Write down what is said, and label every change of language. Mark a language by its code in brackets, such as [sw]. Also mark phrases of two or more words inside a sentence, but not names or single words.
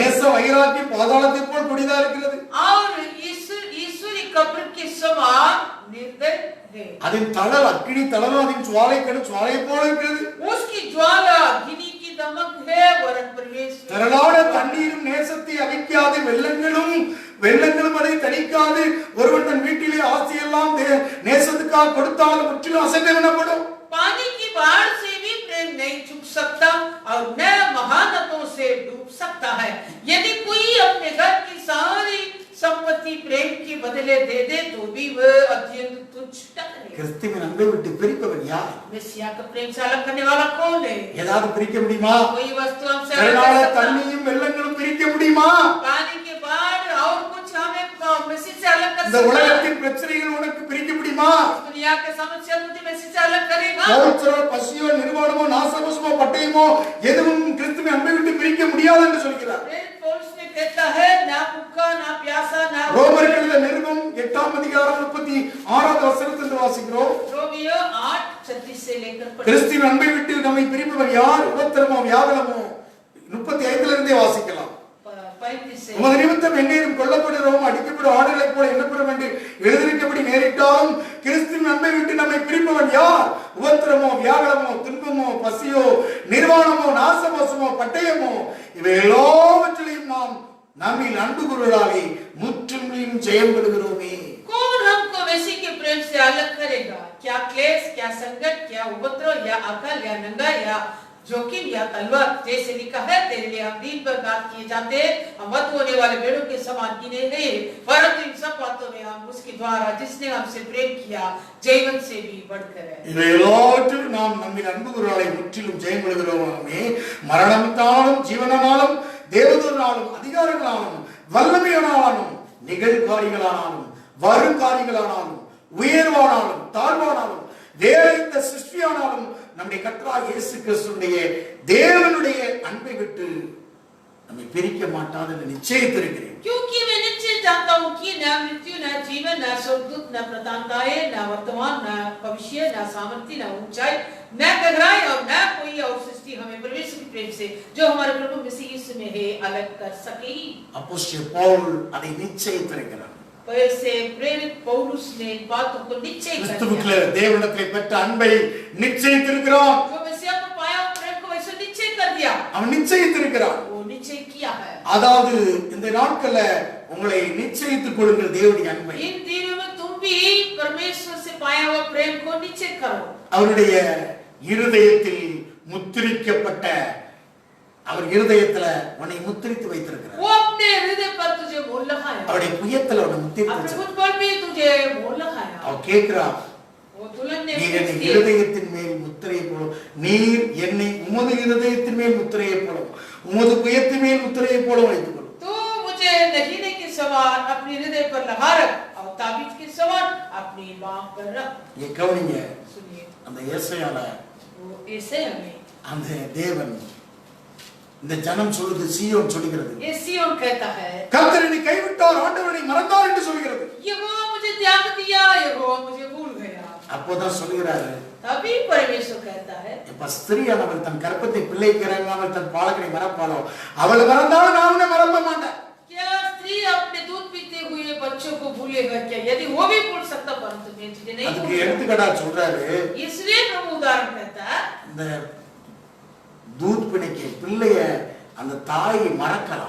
[ta] நேச வைராக்கியம் பாதாளத்தை போல் கொடிதா இருக்கிறது. [hi] और ईश्वरी कब्र के समान निर्दय है. [ta] அதன் தழல் அக்கினி தழலும் அதன் சுவாலை சுவாலையை போல இருக்கிறது. [hi] उसकी ज्वाला अग्नि की दमक है. वरन परमेश्वर [ta] திரளான தண்ணீரும் நேசத்தை அழிக்காது, வெள்ளங்களும் அதை தணிக்காது. ஒருவன் தன் வீட்டிலே ஆசையெல்லாம் நேசத்துக்காக கொடுத்தாலும் முற்றிலும் அசைந்து விடப்படும். [hi] पानी की बाढ़ से भी प्रेम नहीं झुक सकता और न महानदों से डूब सकता है. यदि कोई अपने घर की सारी संपत्ति प्रेम के बदले दे दे तो भी वह अत्यंत तुच्छ ठहरेगा. [ta] கிறிஸ்துவின் அன்பை விட்டு பிரிப்பவன் யார்? [hi] मेसिया का प्रेम से अलग करने वाला कौन है? [ta] ஏதாவது பிரிக்க முடியுமா? [hi] कोई वस्तु हमसे [ta] திரளான [hi] अलग कर सकता? [ta] தண்ணியும் வெள்ளங்களும் பிரிக்க முடியுமா? இந்த உலகத்தின் பிரச்சனைகள் உனக்கு பிரிக்க முடியுமா? [hi] इस दुनिया के समस्या तुझे में से अलग करेगा? [ta] பௌத்திரோ பசியோ நிர்வாணமோ நாசமோசமோ பட்டயமோ எதுவும் கிறிஸ்துவின் அன்பை விட்டு பிரிக்க முடியாது என்று சொல்கிறார். [hi] पौलुस ने कहता है ना भूखा ना प्यासा ना [ta] ரோமர்கள் எழுதின நிருபம் 8ஆம் அதிகாரம் 36வது வசனத்திலிருந்து வாசிக்கிறோம். [hi] रोमियो 8:36 से लेकर [ta] கிறிஸ்துவின் அன்பை விட்டு நம்மை பிரிப்பவர் யார்? உபத்திரமோ வியாகுலமோ 35ல இருந்தே வாசிக்கலாம். [hi] 35 से [ta] உமது நிமித்தம் எந்நேரம் கொல்லப்படுகிறோம், அடிக்கப்படும் ஆடுகளைப் போல எண்ணப்படும் என்று எழுதியிருக்கிறபடி நேரிட்டாலும் கிறிஸ்துவின் அன்பை விட்டு நம்மை பிரிப்பவன் யார்? உபத்திரமோ வியாகுலமோ துன்பமோ பசியோ நிர்வாணமோ நாசமோசமோ பட்டயமோ இவை எல்லாவற்றிலையும் நாம் நம்மில் அன்பு கூறுவதாலே முற்றிலும் ஜெயம் பெறுகிறோமே. [hi] कौन हमको मसीह के प्रेम से अलग करेगा? क्या क्लेश, क्या संकट, क्या उपद्रव या अकाल या नंगा या जोखिम या तलवार? जैसे लिखा है, तेरे लिए हम दिन भर घात किए जाते, हम मत होने वाले भेड़ों के समान गिने गए, परंतु इन सब बातों में हम उसके द्वारा जिसने हमसे प्रेम किया जीवन से भी बढ़कर है. [ta] இவை எல்லாவற்றிலும் நாம் நம்மில் அன்பு கூறுவதாலே முற்றிலும் ஜெயம் பெறுகிறோமே. மரணத்தாலும் ஜீவனாலும் தேவதூதனாலும் அதிகாரங்களாலும் வல்லமையானாலும் நிகழ்காரிகளானாலும் வருங்காரிகளானாலும் உயர்வானாலும் தாழ்வானாலும் வேறு எந்த சிருஷ்டியானாலும் நம்முடைய கர்த்தராகிய இயேசு கிறிஸ்துவினுடைய தேவனுடைய அன்பை விட்டு நம்மை பிரிக்க மாட்டாது என்று நிச்சயித்திருக்கிறேன். [hi] क्योंकि मैं निश्चय जानता हूँ कि न मृत्यु न जीवन न स्वर्गदूत न प्रतापताएं न वर्तमान न भविष्य न सामर्थ्य न ऊंचाई न गहराई और न कोई और सृष्टि हमें परमेश्वर के प्रेम से जो हमारे प्रभु मसीह यीशु में है अलग कर सकेगी. [ta] அப்போஸ்தலன் பவுல் அதை நிச்சயித்திருக்கிறார். [hi] वैसे प्रेरित पौलुस ने इन बातों को निश्चय कर [ta] கிறிஸ்துவுக்குள்ள தேவனிடத்திலே பெற்ற அன்பை நிச்சயித்திருக்கிறான். [hi] जो मसीह को पाया प्रेम को वैसे निश्चय कर दिया. [ta] அவன் நிச்சயித்திருக்கிறான். [hi] वो निश्चय किया है. [ta] அதாவது இந்த நாட்கள்ல உங்களை நிச்சயித்துக் கொள்ளுங்கள் தேவனுடைய அன்பை. [hi] इन दिनों में तुम भी परमेश्वर से पाया हुआ प्रेम को निश्चय करो. [ta] அவருடைய இருதயத்தில் முத்திரிக்கப்பட்ட அவர் இருதயத்துல உன்னை முத்திரித்து வைத்திருக்கிறார். [hi] वो अपने हृदय पर तुझे मोहर लगाया. [ta] அவருடைய புயத்துல உன்னை முத்திரித்து [hi] अपने [ta] வச்சிருக்கிறார். [hi] खुद पर भी तुझे मोहर लगाया. [ta] அவர் கேக்குறார், [hi] वो दुल्हन ने [ta] நீர் என் [hi] पूछ दी, [ta] இருதயத்தின் மேல் முத்திரையை போல நீர் என்னை உமது இருதயத்தின் மேல் முத்திரையை போல உமது புயத்தின் மேல் முத்திரையை போல வைத்துக் கொள்ளும். [hi] तू मुझे नगीने के समान अपने हृदय पर लगा रख और ताबीज के समान अपनी बांह पर रख. [ta] நீ கவனிங்க, [hi] सुनिए, [ta] அந்த ஏசாயால [hi] वो ऐसे हमें [ta] அந்த தேவன் இந்த ஜனம் சொல்லுது, சீயோன் சொல்லுகிறது, [hi] ये सिय्योन कहता है, [ta] கர்த்தர் என்னை கைவிட்டார், ஆண்டவர் என்னை மறந்தார் என்று சொல்கிறது. [hi] यहोवा मुझे त्याग दिया, यहोवा मुझे भूल गया. [ta] அப்போதான் சொல்லுகிறாரு, [hi] तभी परमेश्वर कहता है, [ta] இப்ப ஸ்திரீயானவள் தன் கர்ப்பத்தை பிள்ளைக்கு இறங்காமல் தன் பாலகனை மறப்பாளோ, அவள் மறந்தாலும் நான் உன்னை மறக்க மாட்டேன். [hi] क्या स्त्री अपने दूध पीते हुए बच्चों को भूलेगा क्या? यदि वो भी भूल सकता परंतु मैं तुझे नहीं [ta] அதுக்கு [hi] भूलूंगा. [ta] எடுத்துக்கடா சொல்றாரு, [hi] इसलिए प्रभु उदाहरण कहता है, [ta] இந்த दूध பிணைக்கு பிள்ளைய அந்த தாய் மறக்கலாம்.